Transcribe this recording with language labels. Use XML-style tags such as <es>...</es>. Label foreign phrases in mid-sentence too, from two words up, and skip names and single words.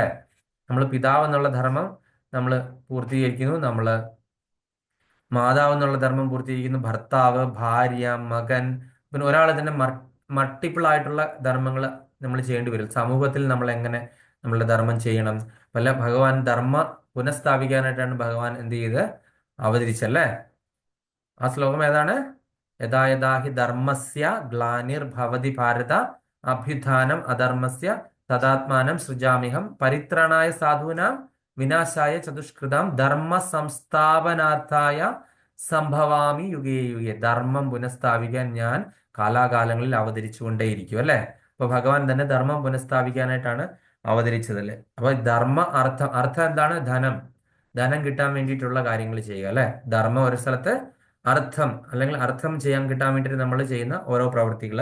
<ml>നമ്മൾ പിതാവ് എന്നുള്ള ധർമ്മം നമ്മൾ പൂർത്തീകരിക്കുന്നു, നമ്മൾ മാതാവ് എന്നുള്ള ധർമ്മം പൂർത്തീകരിക്കുന്നു, ഭർത്താവ്, ഭാര്യ, മകൻ, പിന്നെ ഒരാൾ തന്നെ മൾട്ടിപ്പിൾ ആയിട്ടുള്ള ധർമ്മങ്ങൾ നമ്മൾ ചെയ്യേണ്ടി വരും. സമൂഹത്തിൽ നമ്മൾ എങ്ങനെ നമ്മളുടെ ധർമ്മം ചെയ്യണം, വല്ല ഭഗവാൻ ധർമ്മ പുനഃസ്ഥാപിക്കാനായിട്ടാണ് ഭഗവാൻ എന്ത് ചെയ്ത് അവതരിച്ചല്ലേ? ആ ശ്ലോകം ഏതാണ്?</ml> <sa>യഥാ യഥാ ഹി ധർമ്മസ്യ ഗ്ലാനിർഭവതി ഭാരത അഭ്യുത്ഥാനം അധർമ്മസ്യ തദാത്മാനം സൃജാമ്യഹം പരിത്രാണായ സാധൂനാം വിനാശായ ചതുഷ്കൃതാം ധർമ്മ സംസ്ഥാപനാർത്ഥായ സംഭവാമി യുഗേ യുഗേ.</sa> <ml>ധർമ്മം പുനഃസ്ഥാപിക്കാൻ ഞാൻ കാലാകാലങ്ങളിൽ അവതരിച്ചുകൊണ്ടേയിരിക്കും, അല്ലെ? അപ്പൊ ഭഗവാൻ തന്നെ ധർമ്മം പുനഃസ്ഥാപിക്കാനായിട്ടാണ് അവതരിച്ചതല്ലേ? അപ്പൊ അർത്ഥം എന്താണ്? ധനം കിട്ടാൻ വേണ്ടിയിട്ടുള്ള കാര്യങ്ങൾ ചെയ്യുക, അല്ലെ? ധർമ്മം ഒരു സ്ഥലത്ത്, അല്ലെങ്കിൽ അർത്ഥം ചെയ്യാൻ കിട്ടാൻ വേണ്ടിയിട്ട് നമ്മൾ ചെയ്യുന്ന ഓരോ പ്രവൃത്തികള്.</ml>